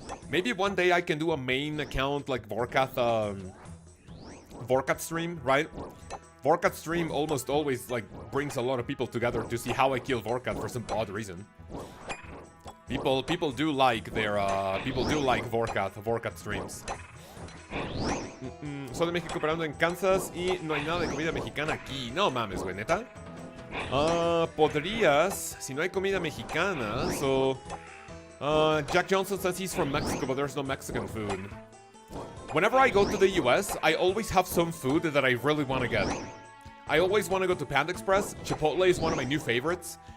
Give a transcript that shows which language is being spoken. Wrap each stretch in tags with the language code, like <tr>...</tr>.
<en>Maybe one day I can do a main account like Vorkath stream, right? Vorkath stream almost always, like, brings a lot of people together to see how I kill Vorkath for some odd reason. People do like their, Vorkath streams.</en> <es>Soy de México, pero ando en Kansas y no hay nada de comida mexicana aquí. No mames, güey, ¿neta? Podrías, si no hay comida mexicana, so...</es> <en>Jack Johnson says he's from Mexico, but there's no Mexican food. Whenever I go to the US, I always have some food that I really want to get. I always want to go to Panda Express. Chipotle is one of my new favorites.</en>